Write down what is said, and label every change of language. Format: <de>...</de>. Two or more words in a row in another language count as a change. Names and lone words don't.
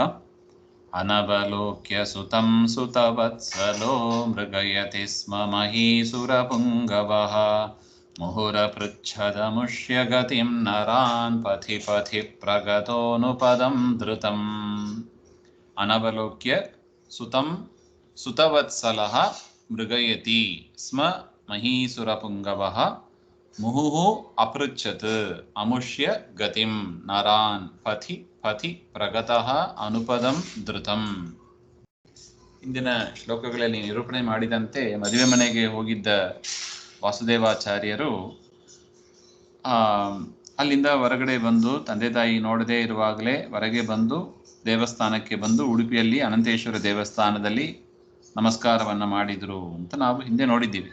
<sa>अनवलोक्य सुतं सुतवत्सलो मृगयति स्म महीसुरपुङ्गवः मुहुरपृच्छदमुष्य गतिं नरान् पथि पथि प्रगतोऽनुपदं धृतम्. अनवलोक्य सुतं सुतवत्सलः मृगयति स्म महीसुरपुङ्गवः मुहुः अपृच्छत् अमुष्य गतिं नरान् पथि ಪಥಿ ಪ್ರಗತಃ ಅನುಪದಂ ಧೃತಂ.</sa> <kn>ಇಂದಿನ ಶ್ಲೋಕಗಳಲ್ಲಿ ನಿರೂಪಣೆ ಮಾಡಿದಂತೆ ಮದುವೆ ಮನೆಗೆ ಹೋಗಿದ್ದ ವಾಸುದೇವಾಚಾರ್ಯರು ಅಲ್ಲಿಂದ ಹೊರಗಡೆ ಬಂದು ತಂದೆ ತಾಯಿ ನೋಡದೇ ಇರುವಾಗಲೇ ಹೊರಗೆ ಬಂದು ದೇವಸ್ಥಾನಕ್ಕೆ ಬಂದು ಉಡುಪಿಯಲ್ಲಿ ಅನಂತೇಶ್ವರ ದೇವಸ್ಥಾನದಲ್ಲಿ ನಮಸ್ಕಾರವನ್ನು ಮಾಡಿದರು ಅಂತ ನಾವು ಹಿಂದೆ ನೋಡಿದ್ದೀವಿ.</kn>